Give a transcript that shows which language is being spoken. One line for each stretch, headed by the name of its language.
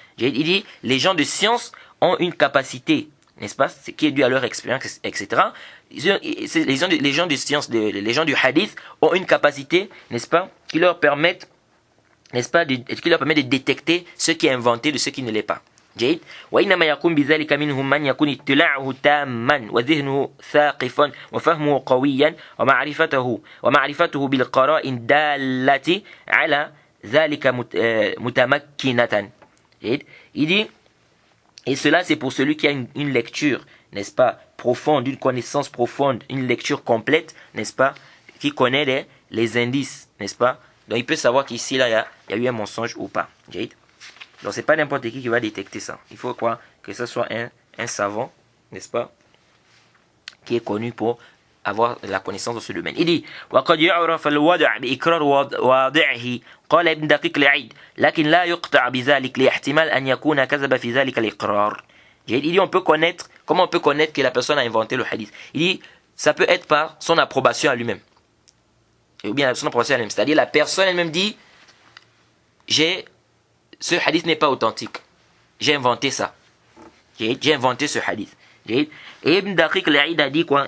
French: Il dit, les gens de science ont une capacité, n'est-ce pas, qui est due à leur expérience, etc. Les gens de science, les gens du hadith ont une capacité, n'est-ce pas, qui leur permettent, n'est-ce pas, qui leur permet de détecter ce qui est inventé de ce qui ne l'est pas.
Arabic: جيد وإنما يكون بذلك منهم من يكون اطلاعه تاما وذهنه ثاقفا وفهمه قويا ومعرفته بالقرائن دالة على ذلك متمكنة.
French: جيد il dit, et cela c'est pour celui qui a une lecture, n'est-ce pas, profonde, une connaissance profonde, une lecture complète, n'est-ce pas, qui connaît les indices, n'est-ce pas, donc il peut savoir qu'ici là il y a eu un mensonge ou pas.
Arabic: جيد.
French: Donc c'est pas n'importe qui va détecter ça. Il faut quoi, que ce soit un savant, n'est-ce pas, qui est connu pour avoir la connaissance de ce domaine. Il dit
Arabic: وقد يعرف الوضع بإقرار واضعه قال ابن دقيق العيد لكن لا يقطع بذلك لاحتمال أن يكون كذب في ذلك الإقرار.
French: Il dit on peut connaître, comment on peut connaître que la personne a inventé le hadith. Il dit ça peut être par son approbation à lui-même. Ou bien son approbation à lui-même. C'est-à-dire la personne elle-même dit ce hadith n'est pas authentique. J'ai inventé ça. J'ai inventé ce hadith. Et Ibn Daqiq al-Aid a dit quoi?